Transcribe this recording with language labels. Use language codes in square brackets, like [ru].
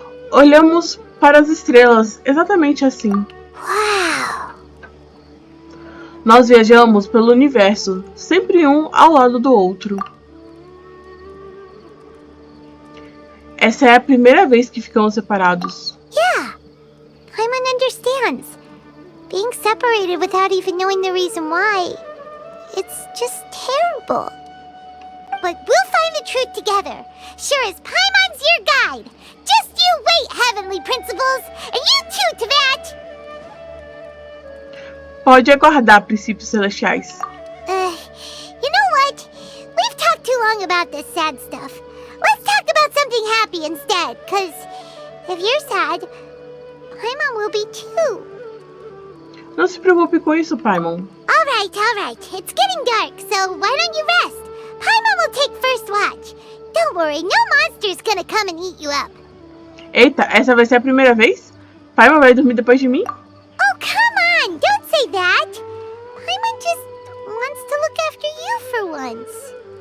[pt] Olhamos para as estrelas, exatamente assim. [en] Wow! [pt] Nós viajamos pelo universo, sempre um ao lado do outro. Essa é a primeira vez que ficamos separados. [en] Yeah, Paimon understands. Being separated without even knowing the reason why, it's just terrible. But we'll find the truth together. Sure as Paimon's your guide. Just you wait, heavenly principles, and you too, Teyvat! [pt] Pode aguardar, princípios celestiais. [en] You know what? We've talked too long about this sad stuff. Let's talk about something happy instead, cause if you're sad, Paimon will be too. [pt] Não se preocupe com isso, Paimon. [en] Alright. It's getting dark, so why don't you rest? Paimon will take first watch. Don't worry, no monster's gonna come and eat you up. [pt] Eita, essa vai ser a primeira vez? Paimon vai dormir depois de mim? [en] Oh, come on! Don't say that! Paimon just wants to look after you for once.